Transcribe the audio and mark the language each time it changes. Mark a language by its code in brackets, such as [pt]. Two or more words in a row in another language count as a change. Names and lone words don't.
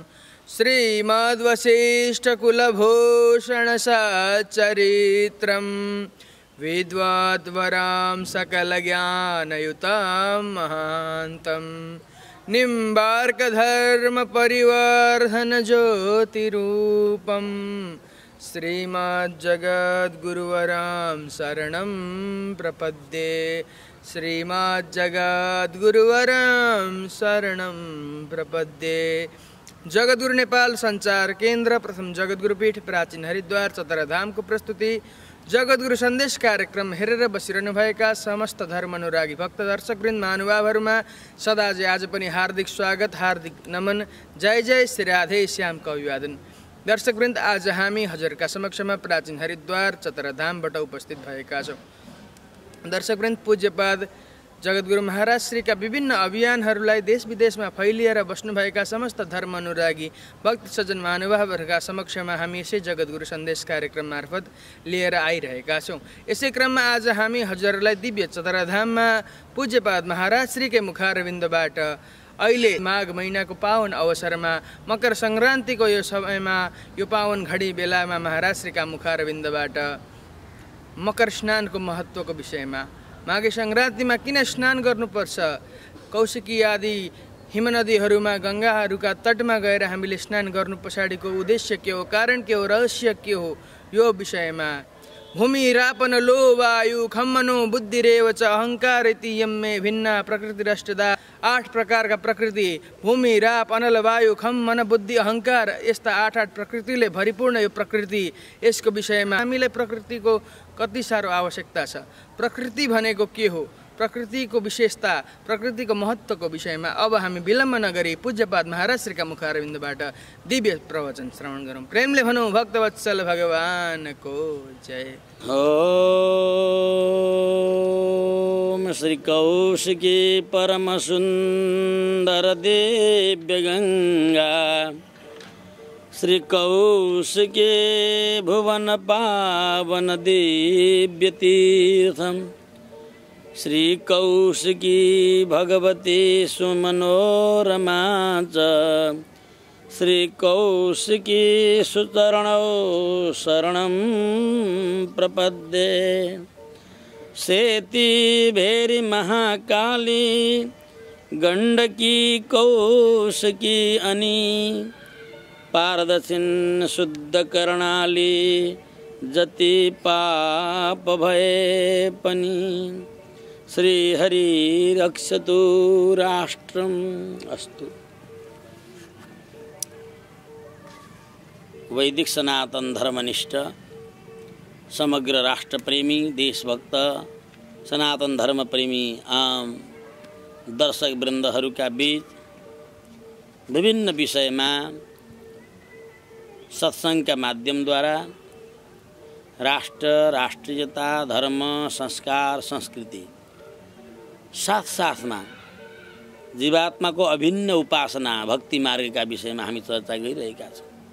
[sa] श्रीमद्वसिष्ठ कुलभूषण सच्चरित्रम्, विद्वद्वरां सकलज्ञानयुतां महान्तं, निम्बार्कधर्म परिवर्धन ज्योतिरूपं, श्रीमज्जगद्गुरुवरां शरणं प्रपद्ये। श्रीमज्जगद्गुरुवरां शरणं प्रपद्ये। [ne] जगद्गुरु नेपाल संचार केन्द्र प्रथम जगद्गुरु पीठ प्राचीन हरिद्वार चतराधाम को प्रस्तुति जगद्गुरु सन्देश कार्यक्रम हेरेर बसिरहनुभएका समस्त धर्म अनुरागी भक्त दर्शकवृन्द महानुभावहरूमा सदाझै आज पनि हार्दिक स्वागत, हार्दिक नमन। जय जय श्री राधे श्यामको अभिवादन। दर्शकवृन्द, आज हामी हजुरका समक्षमा प्राचीन हरिद्वार चतराधामबाट उपस्थित भएका छौँ। दर्शकवृन्द, पूज्यपाद जगद्गुरु महाराज श्रीका विभिन्न अभियानहरूलाई देश विदेशमा फैलिएर बस्नुभएका समस्त धर्म अनुरागी भक्त सज्जन महानुभावहरूका समक्षमा हामी यसै जगद्गुरु सन्देश कार्यक्रम मार्फत लिएर आइरहेका छौँ। यसै क्रममा आज हामी हजुरहरूलाई दिव्य चतराधाममा पूज्यपाद महाराज श्रीकै मुखारविन्दबाट अहिले माघ महिनाको पावन अवसरमा मकर सङ्क्रान्तिको यो समयमा यो पावन घडी बेलामा महाराज श्रीका मुखारविन्दबाट मकर स्नानको महत्त्वको विषयमा, माघे सङ्क्रान्तिमा किन स्नान गर्नुपर्छ, कौशिकी आदि हिमनदीहरूमा गङ्गाहरूका तटमा गएर हामीले स्नान गर्नु पछाडिको उद्देश्य के हो, कारण के हो, रहस्य के हो, यो विषयमा [sa] भूमि रापन लो वायु खम्मनो बुद्धिरेव च अहङ्कार इति यम्मे भिन्ना प्रकृतिरष्टदा। [ne] 8 प्रकारका प्रकृति भूमि राप अनल वायु खम मन बुद्धि अहङ्कार, यस्ता 8 प्रकृतिले भरिपूर्ण यो प्रकृति, यसको विषयमा हामीलाई प्रकृतिको कति साह्रो आवश्यकता छ, प्रकृति भनेको के हो, प्रकृतिको विशेषता, प्रकृतिको महत्त्वको विषयमा अब हामी विलम्ब नगरी पूज्यपाद महाराज श्रीका मुखारविन्दबाट दिव्य प्रवचन श्रवण गरौँ। प्रेमले भनौँ भक्तवत्सल भगवानको जय। [sa] ओम श्री कौशिकी परम सुंदर दिव्य गंगा, श्री कौशिकी भुवन पावन दिव्य तीर्थम, श्री कौशिकी भगवती सुमनोरमा च, श्री कौशिकी सुचरणौ शरणं प्रपद्ये। [ne] सेती भेरी महाकाली गंडकी कौशिकी अनि, पारदर्शिन शुद्ध कर्णाली जति पाप भए पनि [sa] श्री हरि रक्षतु राष्ट्रम। [ne] अस्तु। वैदिक सनातन धर्मनिष्ठ समग्र राष्ट्र प्रेमी देशभक्त सनातन धर्म प्रेमी आम दर्शक वृन्दहरूका बीच विभिन्न विषयमा सत्संगका माध्यमद्वारा राष्ट्र राष्ट्रियता धर्म संस्कार संस्कृति साथसाथमा जीवात्माको अभिन्न उपासना भक्ति मार्गका विषयमा हामी चर्चा गरिरहेका छौँ।